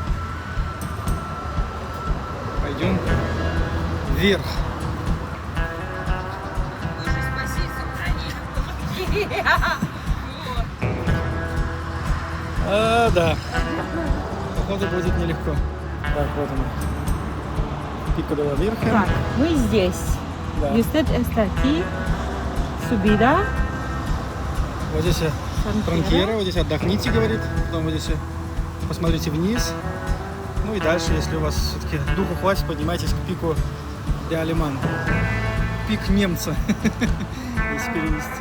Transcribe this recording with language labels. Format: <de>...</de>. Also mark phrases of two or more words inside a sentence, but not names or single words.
<ru>Пойдем вверх. Боже, спаси, сохрани. Да. Походу будет нелегко. Так, вот он. Pico de la Virgen. Так, мы здесь. Да.</ru> <es>Y usted está aquí. Subida.</es> <ru>Вот здесь фронтира, вот здесь отдохните, говорит. Потом вот здесь посмотрите вниз. Ну и дальше, если у вас все-таки духу хватит, поднимайтесь к пику де Алеман. Пик немца, если перевести.</ru>